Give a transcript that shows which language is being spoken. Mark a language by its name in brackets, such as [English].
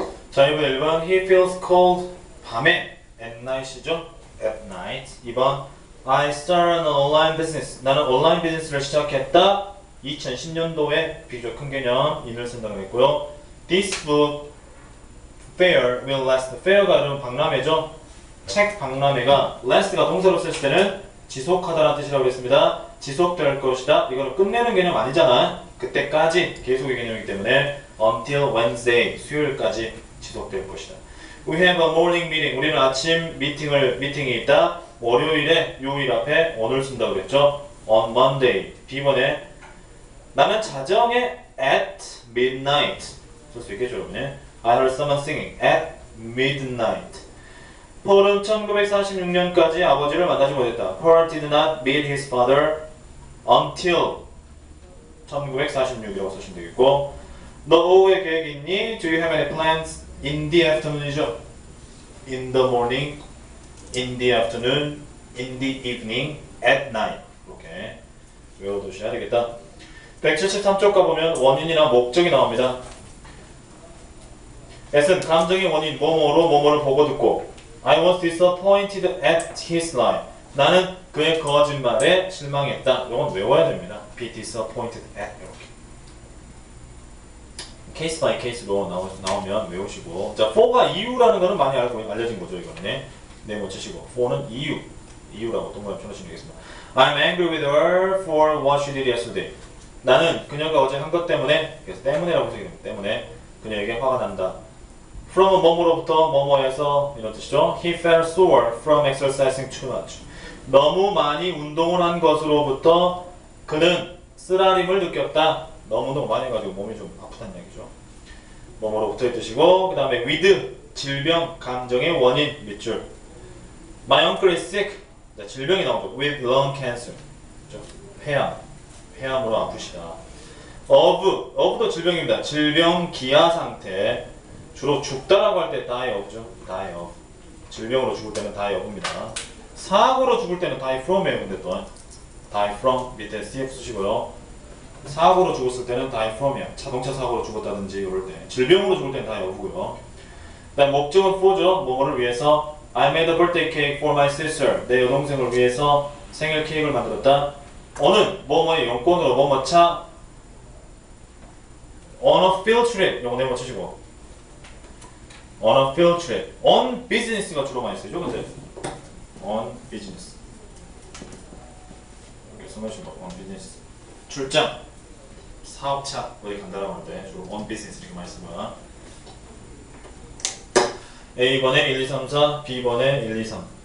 [Korean] 자, 이번 1번 [English] He feels cold. [Korean] 밤에 [English] at night이죠. at night. 2번 I started an online business. [Korean] 나는 온라인 비즈니스를 시작했다. 2010년도에 비교적 큰 개념 in을 쓴다고 했고요. [English] This book fair will last. [Korean] fair가 여러분 박람회죠. 책 박람회가 last가 동사로 쓸 때는 지속하다라는 뜻이라고 했습니다. 지속될 것이다. 이거는 끝내는 개념 아니잖아. 그때까지 계속의 개념이기 때문에 [English] until Wednesday [Korean] 수요일까지 지속될 것이다. [English] We have a morning meeting. [Korean] 우리는 아침 미팅이 있다. 월요일에 요일 앞에 one을 쓴다고 그랬죠. [English] On Monday. [Korean] B번에 나는 자정에 [English] at midnight [Korean] 쓸 수 있겠죠, 여러분. [English] I heard someone singing at midnight. [Korean] 폴은 1946년까지 아버지를 만나지 못했다. [English] Paul did not meet his father until 1946 [Korean] 이라고 쓰시면 되겠고, 너 오후에 계획이 있니? [English] Do you have any plans in the afternoon이죠? In the morning, in the afternoon, in the evening, at night. [Korean] 이렇게 외워두셔야 되겠다. 173쪽 가보면 원인이나 목적이 나옵니다. S은 감정의 원인, 뭐뭐로 뭐뭐를 보고 듣고 [English] I was disappointed at his lie. [Korean] 나는 그의 거짓말에 실망했다. 이건 외워야 됩니다. [English] Be disappointed at [Korean] 이렇게. 케이스 바이 케이스로 나오면 외우시고. 자, for가 이유라는 거는 많이 알려진 거죠. 이거는 네, 못 치시고. for는 이유라고 동그라미 쳐주시면 되겠습니다. [English] I'm angry with her for what she did yesterday. [Korean] 나는 그녀가 어제 한 것 때문에, 그래서 때문에라고 쓰기입니다. 때문에 그녀에게 화가 난다. From 뭐뭐로부터 뭐뭐에서 이런 뜻이죠. [English] He felt sore from exercising too much. [Korean] 너무 많이 운동을 한 것으로부터 그는 쓰라림을 느꼈다. 너무너무 많이 해가지고 몸이 좀 아프다는 얘기죠. 뭐뭐로 붙어있는 뜻이고 그 다음에 with 질병, 감정의 원인 밑줄. [English] My uncle is sick. [Korean] 자, 질병이 나오죠. [English] with lung cancer. [Korean] 그렇죠? 폐암으로 아프시다. of도 질병입니다. 질병, 기아 상태. 주로 죽다라고 할 때 die of죠. die of. 질병으로 죽을 때는 die of입니다. 사고로 죽을 때는 die from이에요. 근데 또 die from 밑에 cf 쓰시고요. 사고로 죽었을 때는 die from이야. 자동차 사고로 죽었다든지 이럴 때. 질병으로 죽을 때는 die of고요. 그다음 목적은 for죠. 뭐뭐를 위해서 [English] I made a birthday cake for my sister. [Korean] 내 여동생을 위해서 생일 케이크를 만들었다. 어느 뭐뭐의 용건으로 뭐뭐차 [English] on a field trip. [Korean] 요거 네모 치시고 [English] on a field trip. [Korean] on business가 주로 많이 쓰죠. 근데 [English] on business. [Korean] 이렇게 써놓으시고 [English] on business. [Korean] 출장, 사업차 어디 간다라고 할 때 주로 on business 이렇게 많이 쓰고요. A번에 1, 2, 3, 4, B번에 1, 2, 3.